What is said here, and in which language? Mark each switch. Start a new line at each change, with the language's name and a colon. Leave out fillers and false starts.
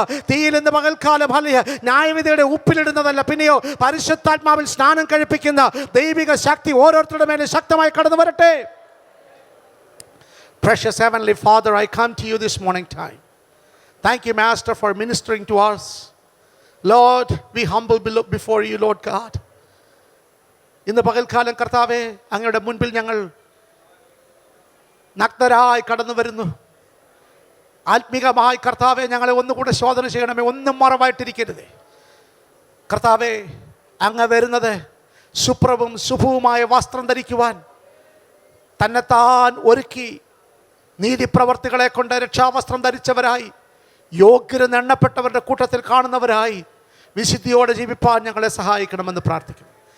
Malayalam: തീയിൽ ഇന്ന് പകൽക്കാലം ന്യായവിധിയുടെ ഉപ്പിലിടുന്നതല്ല, പിന്നെയോ പരിശുദ്ധാത്മാവിൽ സ്നാനം കഴിപ്പിക്കുന്ന ദൈവിക ശക്തി ഓരോരുത്തരുടെ മേലും ശക്തമായി കടന്നു വരട്ടെ.
English: Precious Heavenly Father, I come to you this morning time. Thank you, Master, for ministering to us. Lord, we humble before you, Lord God.
Malayalam: ഇന്ന് പകൽക്കാലം കർത്താവേ, അങ്ങയുടെ മുൻപിൽ ഞങ്ങൾ നഗ്നരായി കടന്നു വരുന്നു. ആത്മീകമായി കർത്താവെ ഞങ്ങളെ ഒന്നുകൂടെ ശോധന ചെയ്യണമേ. ഒന്നും മറവായിട്ടിരിക്കരുതേ കർത്താവെ. അങ്ങ് വരുന്നത് ശുഭ്രവും ശുഭവുമായ വസ്ത്രം ധരിക്കുവാൻ തന്നെത്താൻ ഒരുക്കി നീതിപ്രവർത്തികളെ കൊണ്ട് രക്ഷാവസ്ത്രം ധരിച്ചവരായി യോഗ്യരെന്ന് എണ്ണപ്പെട്ടവരുടെ കൂട്ടത്തിൽ കാണുന്നവരായി വിശുദ്ധിയോടെ ജീവിപ്പാൻ ഞങ്ങളെ സഹായിക്കണമെന്ന് പ്രാർത്ഥിക്കുന്നു.